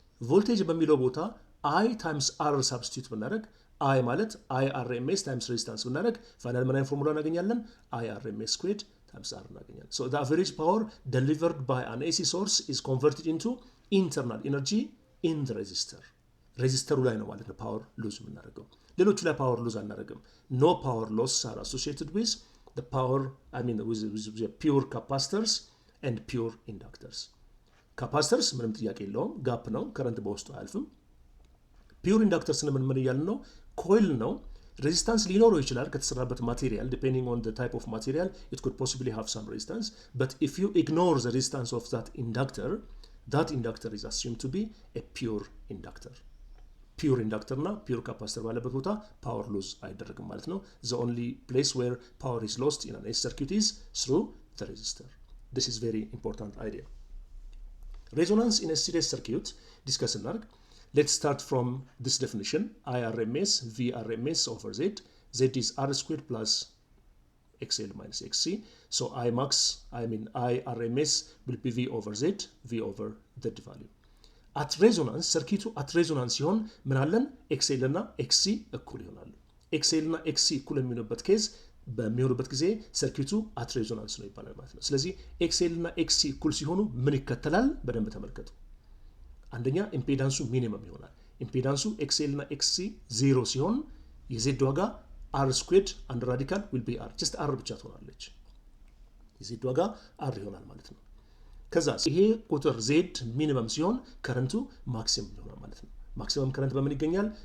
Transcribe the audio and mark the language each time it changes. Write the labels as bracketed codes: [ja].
[am] ቮልቴጅ በሚለው ቦታ I times R substitute ብናደርግ I ማለት I RMS times resistance ብናደርግ ፋይናል ምን አይነት ፎርሙላ እናገኛለን I RMS squared times R እናገኛለን [en] so the average power delivered by an AC source is converted into internal energy in the resistor ሬዚስተሩ ላይ ነው ማለት ነው ፓወር ሉዝ የምናደርገው ሌሎቹ ላይ ፓወር ሉዝ አናደርግም no power loss are associated with the power, with pure capacitors and pure inductors. [am] Capacitors ምንም ጥያቄ የለውም ጋፕ ነው ከረንት በውስጡ አያልፍም። ፒውር ኢንዳክተርስ ምን እያልን ነው? ኮይል ነው። resistance ሊኖረው ይችላል ከተሰራበት ማቴሪያል [en] depending on the type of material it could possibly have some resistance, but if you ignore the resistance of that inductor is assumed to be a pure inductor. [am] ፒውር ኢንዳክተር እና ፒውር ካፓሲተር ባለበት ቦታ ፓወር ሉዝ አይደረግም ማለት ነው። [en] the only place where power is lost in an AC circuit is through the resistor. This is very important idea. Resonance in a series circuit discuss እናድርግ. Let's start from this definition. IRMS VRMS over Z. Z is R squared plus XL minus XC. So IRMS will be V over Z, V over Z value. At resonance, circuit at resonance [am] ሲሆን ምን አለን? XL እና XC እኩል ይሆናሉ። XL እና XC እኩል የሚሆኑበት ኬዝ በሚሆኑበት ጊዜ ሰርኪቱ at resonance ነው ይባላል ማለት ነው። ስለዚህ XL እና XC እኩል ሲሆኑ ምን ይከተላል? በደንብ ተመልከቱ። አንደኛ ኢምፔዳንሱ ሚኒመም ይሆናል። ኢምፔዳንሱ XL እና XC 0 ሲሆን የZ ዋጋ R squared አንድ ራዲካል [en] will be R, just R [am] ብቻ ትሆናለች። የZ ዋጋ R ይሆናል ማለት ነው። ከዛ ይሄ ቁጥር Z ሚኒመም ሲሆን ከረንቱ ማክሲመም ይሆናል ማለት ነው። ማክሲመም ከረንት በምን ይገኛል?